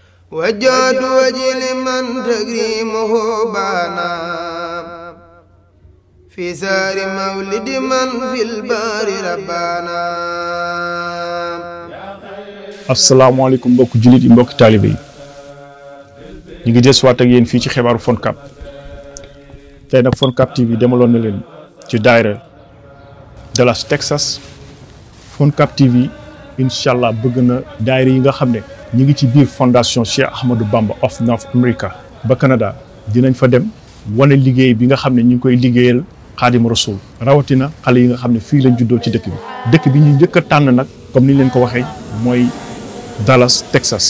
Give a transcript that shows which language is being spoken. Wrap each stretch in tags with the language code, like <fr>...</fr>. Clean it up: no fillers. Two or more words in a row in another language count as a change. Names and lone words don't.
<ar>وجاد وجل من تكريمه بانا في سار مولد من في البار ربانا.</ar> <wo>asalaamaaleykum mbokki jullit yi mbokki taalibe yi ñu ngi desuwaat ak yéen fii ci xibaaru FONCAB tey nag FONCAB TV demaloon na leen ci daayira Dallas Texas. FONCAB TV</wo> <ar>إن شاء الله</ar> <wo>bëgg na daayira yi nga xam ne ñu ngi ci biir fondation Cheikh Ahmadou Bamba of North America ba Canada dinañ fa dem wane liggéey bi nga xam ne ñu ngi koy liggéeyal Xaadim Rasul rawatina xale yi nga xam ne fii lañ juddoo ci dëkk bi ñu njëkk a tànn nag comme ni leen ko waxee mooy Dallas Texas.</wo>